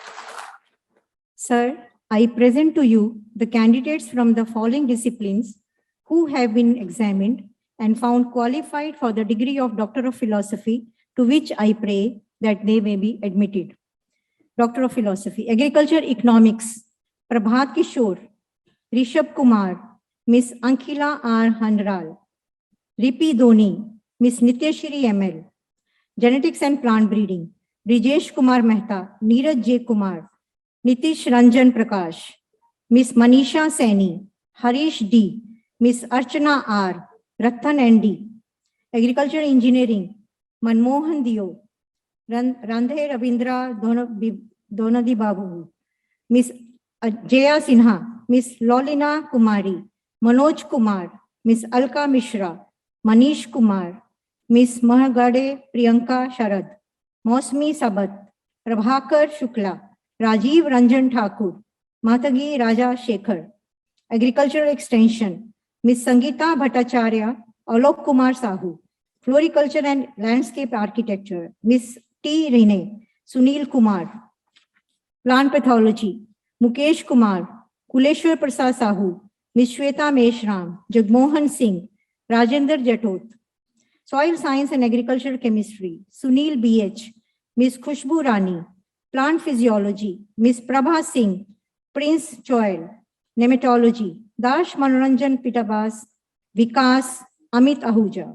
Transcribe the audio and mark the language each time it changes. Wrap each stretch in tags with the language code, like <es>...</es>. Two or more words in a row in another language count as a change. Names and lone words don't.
<en>Sir, I present to you the candidates from the following disciplines who have been examined and found qualified for the degree of Doctor of Philosophy, to which I pray that they may be admitted. Doctor of Philosophy, Agriculture Economics, Prabhat Kishore, Rishabh Kumar, Miss Ankila R. Handral, Ripi Dhoni, Miss Nityashri ML, Genetics and Plant Breeding, Brijesh Kumar Mehta, Neeraj J. Kumar, Nitish Ranjan Prakash, Miss Manisha Saini, Harish D, Miss Archana R, Rathan ND, Agriculture Engineering, Manmohan Dio, Randhe Ravindra Donadi Babu, Miss Jaya Sinha, Miss Lolina Kumari, Manoj Kumar, Miss Alka Mishra, Manish Kumar, Miss Mahagade Priyanka Sharad, Mosmi Sabat, Prabhakar Shukla, Rajiv Ranjan Thakur, Matagi Raja Shekhar. Agricultural Extension, Miss Sangeeta Bhattacharya, Alok Kumar Sahu. Floriculture and Landscape Architecture, Miss T. Rene, Sunil Kumar. Plant Pathology, Mukesh Kumar, Kuleshwar Prasad Sahu, Miss Shweta Meshram, Jagmohan Singh, Rajendra Jatot. Soil Science and Agricultural Chemistry, Sunil B.H., Miss Khushbu Rani. Plant Physiology, Miss Prabha Singh, Prince Choil. Nematology, Dash Manoranjan Pitabas, Vikas, Amit Ahuja.</en>